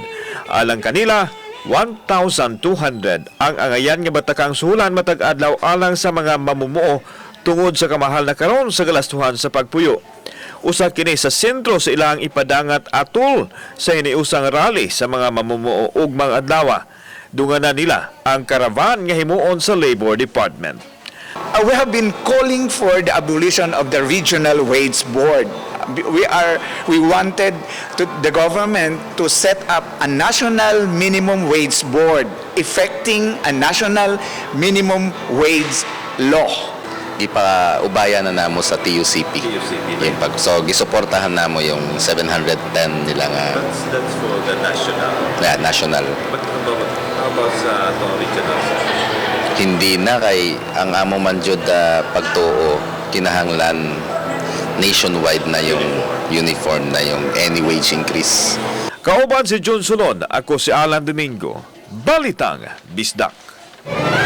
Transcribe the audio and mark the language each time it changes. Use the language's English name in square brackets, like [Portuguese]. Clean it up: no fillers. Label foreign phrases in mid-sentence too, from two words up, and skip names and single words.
[Cebuano] Alang kanila, 1,200 ang angayan nga batakang suhulan matag adlaw alang sa mga mamumuo tungod sa kamahal na karon sa galastuhan sa pagpuyo. Usa kini sa sentro sa ilang ipadangat atol sa iniusang rally sa mga mamumuo ug mga adlaw. Dunganan nila ang karavan nga himuon sa Labor Department. [English] We have been calling for the abolition of the Regional Wage Board. We wanted the government to set up a national minimum wage board effecting a national minimum wage law. [Cebuano] Ipaubayan na namo sa TUCP. Yung so gisuportahan namo yung 710 nila nga. [English] That's for the national. Yeah, national. But how about sa regional? [Cebuano] Hindi na kay ang amo man jud pagtuo kinahanglan nationwide na yung uniform na yung [English] any wage increase. [Cebuano] Kauban si John Solon, ako si Alan Domingo. Balitang Bisdak.